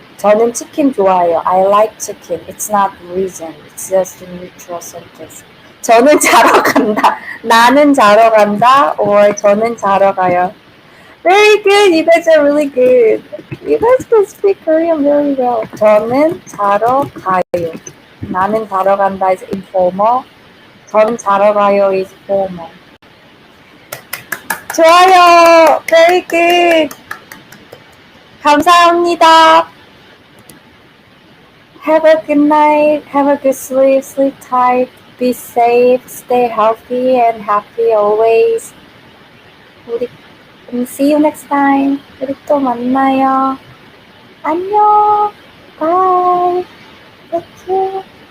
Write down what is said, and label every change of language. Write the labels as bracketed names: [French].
[Korean] 저는 치킨 좋아해요. [English] I like chicken. It's not reason. It's just a neutral sentence. [Korean] 저는 자러 간다. 나는 자러 간다. [English] Or [Korean] 저는 자러 가요. [English] Very good. You guys are really good. You guys can speak Korean very well. [Korean] 저는 자러 가요. 나는 자러 간다 [English] is informal. [Korean] 전 자러 가요 [English] is formal. [Korean] 좋아요. [English] Very good. [Korean] 감사합니다. [English] Have a good night. Have a good sleep. Sleep tight. Be safe. Stay healthy and happy always. [Korean] 우리 [English] See you next time. [Korean] 우리 또 만나요. 안녕. [English] Bye. Thank you.